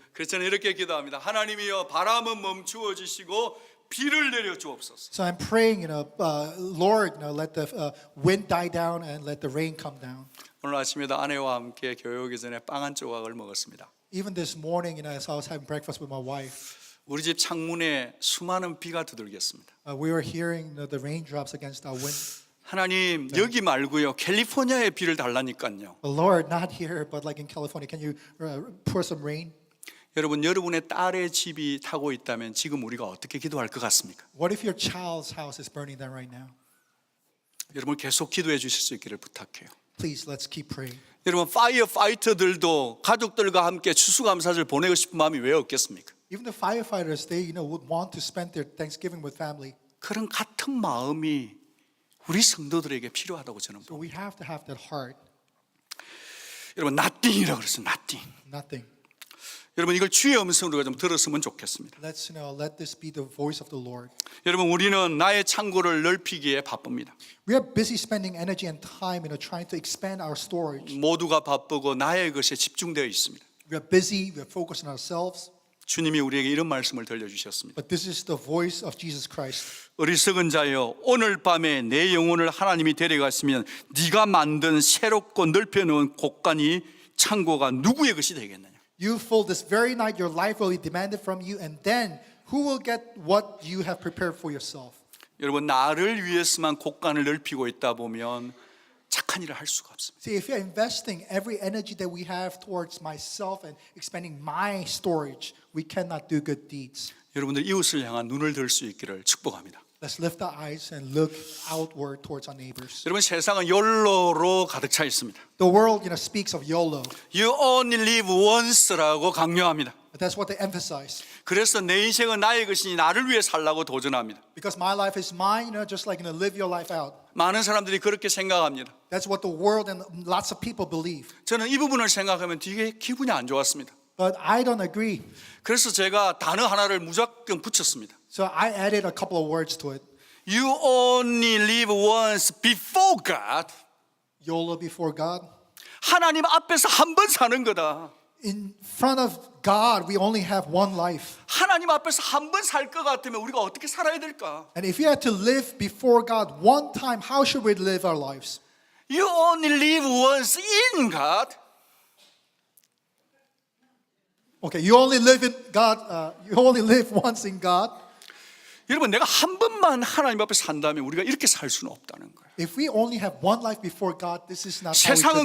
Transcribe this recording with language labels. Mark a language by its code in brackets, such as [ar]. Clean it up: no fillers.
[ko] 그래서 저는 이렇게 기도합니다. 하나님이여 바람은 멈추어 주시고 비를 내려 주옵소서. [en] So I'm praying, Lord, let the wind die down and let the rain come down. [ko] 오늘 아침에도 아내와 함께 교회 오기 전에 빵 한 조각을 먹었습니다. [en] Even this morning, as I was having breakfast with my wife, [ko] 우리 집 창문에 수많은 비가 두들겼습니다. [en] we were hearing the raindrops against our window. [ko] 하나님 여기 말고요 캘리포니아에 비를 달라니까요. [en] Lord, not here, but like in California, can you pour some rain? [ko] 여러분 여러분의 딸의 집이 타고 있다면 지금 우리가 어떻게 기도할 것 같습니까? [en] What if your child's house is burning down right now? [ko] 여러분 계속 기도해 주실 수 있기를 부탁해요. [en] Please, let's keep praying. [ko] 여러분 파이어 파이터들도 가족들과 함께 추수감사절 보내고 싶은 마음이 왜 없겠습니까? [en] Even the firefighters, they would want to spend their Thanksgiving with family. [ko] 그런 같은 마음이 우리 성도들에게 필요하다고 저는 [en] So [ko] 봅니다. [en] we have to have that heart. [ko] 여러분 nothing이라고 그랬어요. [en] nothing. Nothing. [ko] 여러분 이걸 주의 음성으로 좀 들었으면 좋겠습니다. [en] Let's let this be the voice of the Lord. [ko] 여러분 우리는 나의 창고를 넓히기에 바쁩니다. [en] We are busy spending energy and time, trying to expand our storage. [ko] 모두가 바쁘고 나의 것에 집중되어 있습니다. [en] We are busy. We are focused on ourselves. [ko] 주님이 우리에게 이런 말씀을 들려주셨습니다. [en] But this is the voice of Jesus Christ. [ko] 어리석은 자여 오늘 밤에 내 영혼을 하나님이 데려갔으면 네가 만든 새롭고 넓혀놓은 곳간이 창고가 누구의 것이 되겠느냐. [en] You fool, this very night your life will be demanded from you, and then who will get what you have prepared for yourself? [ko] 여러분 나를 위해서만 곳간을 넓히고 있다 보면 착한 일을 할 수가 없습니다. [en] See, if you're investing every energy that we have towards myself and expanding my storage, we cannot do good deeds. [ko] 여러분들 이웃을 향한 눈을 들 수 있기를 축복합니다. [en] Let's lift our eyes and look outward towards our neighbors. [ko] 여러분 세상은 욜로로 가득 차 있습니다. [en] The world, speaks of YOLO. You only live once [ko] 라고 강요합니다. [en] That's what they emphasize. [ko] 그래서 내 인생은 나의 것이니 나를 위해 살라고 도전합니다. [en] Because my life is mine, just like live your life out. [ko] 많은 사람들이 그렇게 생각합니다. [en] That's what the world and lots of people believe. [ko] 저는 이 부분을 생각하면 되게 기분이 안 좋았습니다. [en] But I don't agree. [ko] 그래서 제가 단어 하나를 무조건 붙였습니다. [en] So I added a couple of words to it. You only live once before God. YOLO before God. [ko] 하나님 앞에서 한 번 사는 거다. [en] In front of God, we only have one life. [ko] 하나님 앞에서 한 번 살 것 같으면 우리가 어떻게 살아야 될까? [en] And if we had to live before God one time, how should we live our lives? You only live once in God. Okay, you only live in God. You only live once in God. [ko] 여러분, 내가 한 번만 하나님 앞에 산다면 우리가 이렇게 살 수는 없다는 거예요. [en] If we only have one life before God, this is not how we